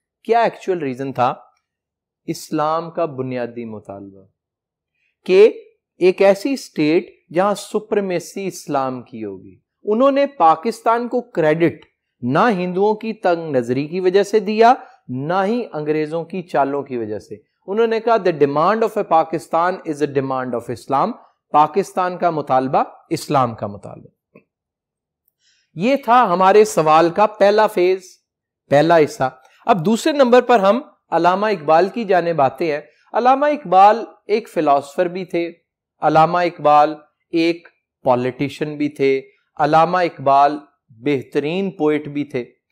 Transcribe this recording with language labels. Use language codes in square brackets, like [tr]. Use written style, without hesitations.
[ur] کیا actual reason تھا؟ اسلام کا بنیادی مطالبہ کہ ایک ایسی اسٹیٹ جہاں سپریمیسی اسلام کی ہوگی. انہوں نے پاکستان کو کریڈٹ نہ ہندوؤں کی تنگ نظری کی وجہ سے دیا, نہ ہی انگریزوں کی چالوں کی وجہ سے. انہوں نے کہا [en] the demand of a Pakistan is a demand of Islam. [ur] Pakistan کا مطالبہ اسلام کا مطالبہ. یہ تھا ہمارے سوال کا پہلا فیز, پہلا حصہ. اب دوسرے نمبر پر ہم علامہ اقبال کی جانب آتے ہیں. علامہ اقبال ایک فلاسفر بھی تھے, علامہ اقبال ایک پولیٹیشین بھی تھے, علامہ اقبال بہترین پوئٹ بھی تھے.